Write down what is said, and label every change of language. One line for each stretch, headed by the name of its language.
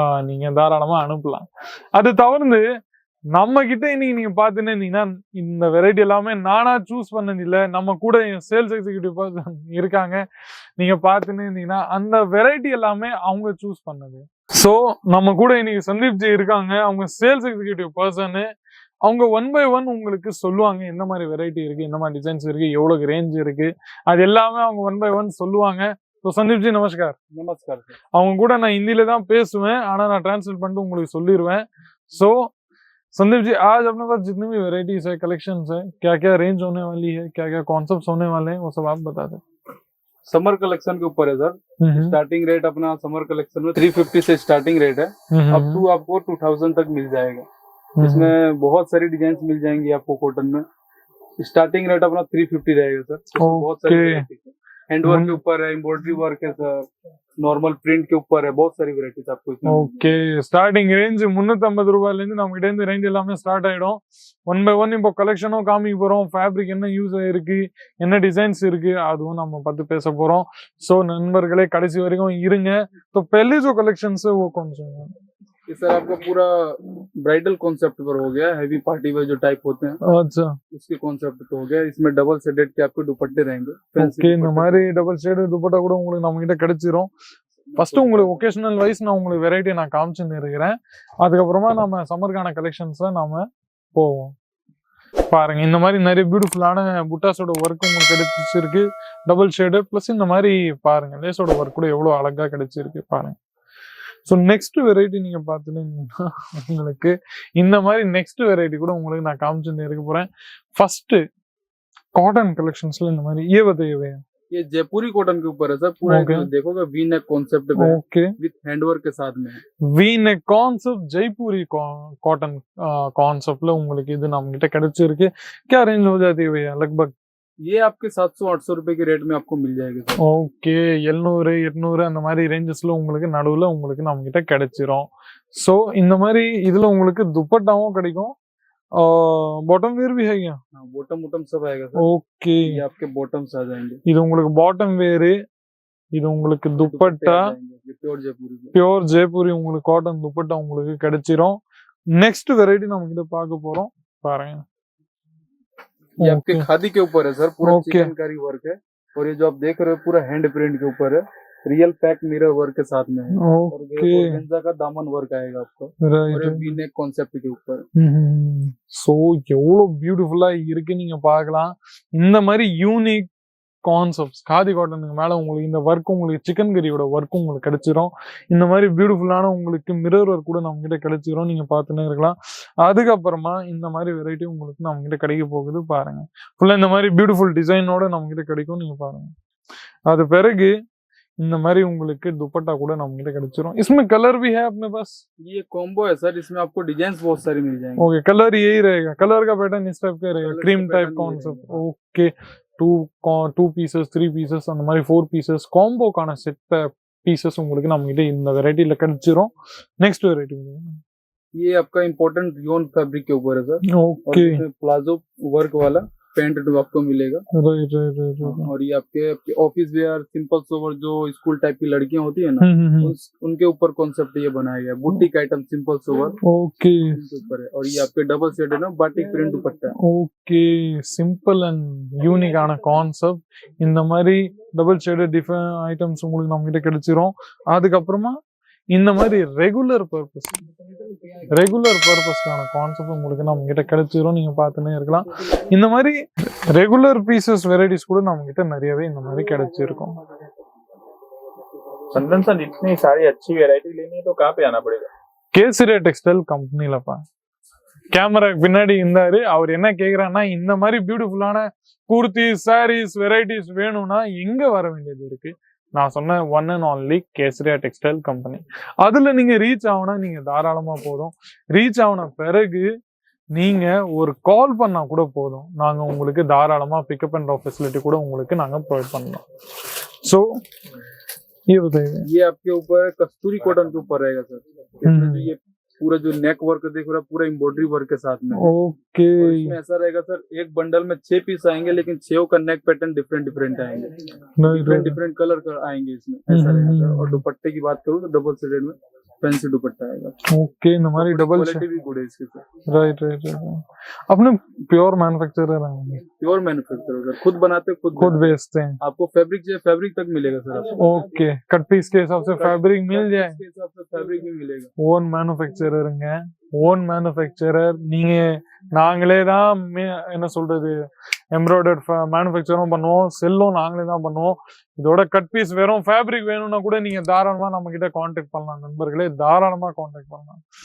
Tamil: நீங்க தாராளமா அனுப்பலாம் அது தவிர்த்து நம்ம கிட்ட இன்னைக்கு நீங்க பாத்துன்னு இருந்தீங்கன்னா இந்த வெரைட்டி எல்லாமே நானா சூஸ் பண்ணது இல்ல நம்ம கூட சேல்ஸ் எக்ஸிக்யூட்டிவ் பர்சன் இருக்காங்க நீங்க பாத்துன்னு இருந்தீங்கன்னா அந்த வெரைட்டி எல்லாமே அவங்க சூஸ் பண்ணது சோ நம்ம கூட இன்னைக்கு சந்தீப் ஜி இருக்காங்க அவங்க சேல்ஸ் எக்ஸிக்யூட்டிவ் பர்சன் அவங்க ஒன் பை ஒன் உங்களுக்கு சொல்லுவாங்க எந்த மாதிரி வெரைட்டி இருக்கு எந்த மாதிரி டிசைன்ஸ் இருக்கு எவ்வளவு ரேஞ்ச் இருக்கு அது எல்லாமே அவங்க ஒன் பை ஒன் சொல்லுவாங்க
Hindi: तो संदीप जी नमस्कार नमस्कार सर।
Tamil: அவங்க கூட நான் हिंदी தான் பேசுவேன் ஆனா நான் ट्रांसलेट பண்ணிட்டு உங்களுக்கு சொல்லிடுவேன்
Hindi: सो संदीप जी आज अपने पास जितनी भी वेराइटीज है कलेक्शंस है क्या क्या रेंज होने वाली है क्या क्या कॉन्सेप्ट्स होने वाले हैं वो सब आप बता दें। समर कलेक्शन के ऊपर है सर, स्टार्टिंग रेट अपना समर कलेक्शन में 350 से स्टार्टिंग रेट है, अप टू आपको 2000 तक मिल जाएगा। इसमें बहुत सारी डिजाइन मिल जाएंगी आपको कॉटन में। स्टार्टिंग रेट अपना 350 रहेगा सर। बहुत सारी हैंड वर्क के ऊपर है, एम्ब्रॉयडरी वर्क है सर, नॉर्मल प्रिंट के ऊपर है, बहुत सारी वेराइटीज आपको इसमें।
Tamil: ஓகே ஸ்டார்டிங் ரேஞ்ச் 350 ரூபாயில இருந்து நம்ம கிட்ட இருந்து ரேஞ்ச் எல்லாமே ஸ்டார்ட் ஆயிடும் ஒன் பை ஒன் இப்போ கலெக்ஷனும் காமிக்க போறோம் ஃபேப்ரிக் என்ன யூஸ் ஆயிருக்கு என்ன டிசைன்ஸ் இருக்கு அதுவும் நம்ம பார்த்து பேச போறோம் சோ நண்பர்களே கடைசி வரைக்கும் இருங்க
Hindi: तो पहले जो कलेक्शन है वो कौन सा है ये सर आपका पूरा ब्राइडल कॉन्सेप्ट पर हो गया, हैवी पार्टी वेयर जो टाइप होते हैं अच्छा उसके कॉन्सेप्ट पे हो गया। इसमें डबल शेडेड के आपको दुपट्टे रहेंगे।
Tamil: ஓகே இந்த மாதிரி டபுள் ஷேட் துப்பட்டா கூட உங்களுக்கு நம்ம கிட்ட கிடைச்சிரும் ஃபர்ஸ்ட் உங்களுக்கு ஒகேஷனல் வைஸ் நான் உங்களுக்கு வெரைட்டி நான் காமிச்சுன்னு இருக்கிறேன் அதுக்கப்புறமா நம்ம சம்மருக்கான கலெக்ஷன்ஸ்ல நாம போவோம் பாருங்க இந்த மாதிரி நிறைய பியூட்டிஃபுல்லான புட்டாஸோட ஒர்க் உங்களுக்கு கிடைச்சிருக்கு டபுள் ஷேடு பிளஸ் இந்த மாதிரி பாருங்க லேஸோட ஒர்க் கூட எவ்வளவு அழகா கிடைச்சிருக்கு பாருங்க ஸோ நெக்ஸ்ட் வெரைட்டி நீங்க பாத்துட்டீங்கன்னா உங்களுக்கு இந்த மாதிரி நெக்ஸ்ட் வெரைட்டி கூட உங்களுக்கு நான் காமிச்சுன்னு இருக்க போறேன் ஃபர்ஸ்ட் कॉटन कलेक्शंसல இந்த மாதிரி
Hindi: ये बताइए ये जयपुरी कॉटन के ऊपर है सर पूरा। देखोगे वी नेक कॉन्सेप्ट पे ओके विद हैंडवर्क के साथ में
Tamil: V neck concept Jaipuri cotton கான்செப்ட்ல உங்களுக்கு இது நம்ம கிட்ட கிடைச்சிருக்கு
Hindi: क्या रेंज हो जाती है भैया लगभग ये आपके 700-800 रुपए के रेट में आपको मिल जाएगी सर।
Tamil: ஓகே 700 800 அந்த மாதிரி ரேஞ்சஸ்ல உங்களுக்கு நடுவுல உங்களுக்கு நம்ம கிட்ட கிடைச்சிரும் சோ இந்த மாதிரி இதுல உங்களுக்கு துப்பட்டாவும் கிடைக்கும்
Hindi: बॉटम वेयर भी है क्या बॉटम वॉटम सब आएगा सर। ओके ये आपके बॉटम्स आ जाएंगे,
Tamil: இது உங்களுக்கு பாட்டம் வேர் இது உங்களுக்கு துப்பட்டா
Hindi: ये प्योर जयपुरी है।
Tamil: பியோர் ஜெய்ப்பூரி உங்களுக்கு காட்டன் துப்பட்டா உங்களுக்கு கிடைச்சிரும் நெக்ஸ்ட் வெரைட்டி நம்ம கிட்ட பார்க்க போறோம் பாருங்க
Hindi: ये आपके खादी के ऊपर है सर, पूरा ओके। चिकनकारी वर्क है और ये जो आप देख रहे हो पूरा हैंड प्रिंट के ऊपर है, रियल पैक मिरर वर्क के साथ में है और ओके ऑर्गेन्जा का दामन वर्क आएगा आपको और
English: right
Hindi: ये वी नेक कॉन्सेप्ट के ऊपर।
Tamil: சோ எவ்வளவு பியூட்டிஃபுல்லா இருக்கு நீங்க பார்க்கலாம் இந்த மாதிரி யூனிக் கான்செப்ட்ஸ் காதி காட்டனுக்கு மேல உங்களுக்கு இந்த ஒர்க் உங்களுக்கு சிக்கன் கறியோட ஒர்க் உங்களுக்கு கிடைச்சிரும் இந்த மாதிரி பியூட்டிஃபுல்லான உங்களுக்கு மிரர் ஒர்க் கூட நம்ம கிட்ட கிடைச்சிரும் நீங்க பார்த்துன்னே இருக்கலாம் அதுக்கப்புறமா இந்த மாதிரி வெரைட்டி உங்களுக்கு நம்ம கிட்ட கிடைக்க போகுது பாருங்க ஃபுல்லா இந்த மாதிரி பியூட்டிஃபுல் டிசைனோட நம்ம கிட்ட கிடைக்கும் நீங்க பாருங்க அது பிறகு இந்த மாதிரி உங்களுக்கு दुपट्टा கூட நம்ம கிட்ட கிடைச்சிரும்
Hindi: इसमें कलर भी है अपने पास ये कॉम्बो है सर, इसमें आपको डिजाइन बहुत सारी मिल जाएंगे। ओके कलर यही रहेगा कलर का पैटर्न इस टाइप का रहेगा
English: Colour
Hindi: क्रीम का टाइप
English: pattern
Hindi: कॉन्सेप्ट रहेगा।
Tamil: ओके टू पीसेस 3 पीसेस அந்த மாதிரி 4 पीसेस காம்போக்கான செட் பீசஸ் உங்களுக்கு நம்ம கிட்ட இந்த வெரைட்டில கிடைச்சிரும் நெக்ஸ்ட் வெரைட்டி
Hindi: ये आपका इम्पोर्टेंट रियोन फैब्रिक के ऊपर है सर, ओके प्लाजो वर्क वाला पैंट आपको मिलेगा।
English: Right right right.
Hindi: और ये आपके ऑफिस वेयर सिंपल सोवर जो स्कूल टाइप की लड़कियां होती है ना, उनके ऊपर कॉन्सेप्ट ये बनाया गया। Boutique item simple sober okay उनके ऊपर है। और ये आपके डबल शेड है ना, बाटिक प्रिंट दुपट्टा है।
Tamil: ஓகே சிம்பிள் அண்ட் யூனிக்கான கான்செப்ட். இந்த மாதிரி டபுள் ஷேடட் டிஃபரெண்ட் ஐட்டம்ஸ் உங்களுக்கு நம்ம கிட்ட கிடைச்சிரும். அதுக்கப்புறமா இந்த மாதிரி ரெகுலர் பர்பஸ்க்கான கான்செப்ட் உங்களுக்கு நம்ம கிட்ட கிடைச்சிரும். நீங்க பார்த்துன்னே இருக்கலாம். இந்த மாதிரி ரெகுலர் பீசஸ் வெரைட்டிஸ் கூட நம்ம கிட்ட நிறையவே இந்த மாதிரி கிடைச்சிருக்கும்.
Hindi: चंदन सर, इतनी सारी अच्छी वैरायटी लेनी है तो कहाँ पे आना पड़ेगा?
Tamil: கேசரியா டெக்ஸ்டைல் கம்பெனிலப்பா. கேமராக்கு பின்னாடி இருந்தாரு. அவர் என்ன கேக்குறாருன்னா, இந்த மாதிரி பியூட்டிஃபுல்லான குர்த்தி சாரீஸ் வெரைட்டிஸ் வேணும்னா எங்க வர வேண்டியது இருக்கு? நான் சொன்ன one and only Kesariya textile company. அதுல நீங்க ரீச் ஆகணும்னா நீங்க தாராளமா போதும். ரீச் ஆன பிறகு நீங்க ஒரு கால் பண்ணா கூட போதும். நாங்க உங்களுக்கு தாராளமா பிக்கப் அண்ட் ட்ராப் ஃபெசிலிட்டி கூட உங்களுக்கு நாங்க ப்ரொவைட் பண்ணலாம்.
Hindi: सो ये बताइए. ये आपके ऊपर कस्तूरी कॉटन के ऊपर रहेगा सर। इसमें जो ये पूरा जो नेक वर्क देख रहा, पूरा एम्ब्रॉयडरी वर्क के साथ में। ओके. इसमें ऐसा रहेगा सर, एक बंडल में 6 पीस आएंगे, लेकिन 6 का नेक पैटर्न डिफरेंट आएंगे। डिफरेंट कलर आएंगे इसमें, ऐसा रहेगा सर। और दुपट्टे की बात करूँ तो डबल शेडेड में फैंसी दुपट्टा आएगा। ओके. हमारी डबल क्वालिटी भी गुड है इसकी सर।
English: Right right right.
Hindi: अपने प्योर मैन्युफैक्चरर हैं? प्योर मैन्युफैक्चरर सर, खुद बनाते खुद बेचते हैं। आपको फैब्रिक चाहिए, फैब्रिक तक मिलेगा सर आपको। ओके. कट पीस के हिसाब से फैब्रिक मिल जाए, के हिसाब से फैब्रिक भी मिलेगा।
Tamil: ஓன் மேனுஃபேக்சரருங்க. ஓன் மேனுஃபேக்சரர் நீங்க. நாங்களே தான் என்ன சொல்றது, எம்ப்ராய்டர்ட் மேனுஃபேக்சரும் பண்ணுவோம், செல்லும் நாங்களே தான் பண்ணுவோம். இதோட கட் பீஸ் வெறும் ஃபேப்ரிக் வேணும்னா கூட நீங்க தாராளமா நம்ம கிட்ட कांटेक्ट பண்ணலாம் நண்பர்களே, தாராளமா कांटेक्ट பண்ணலாம்.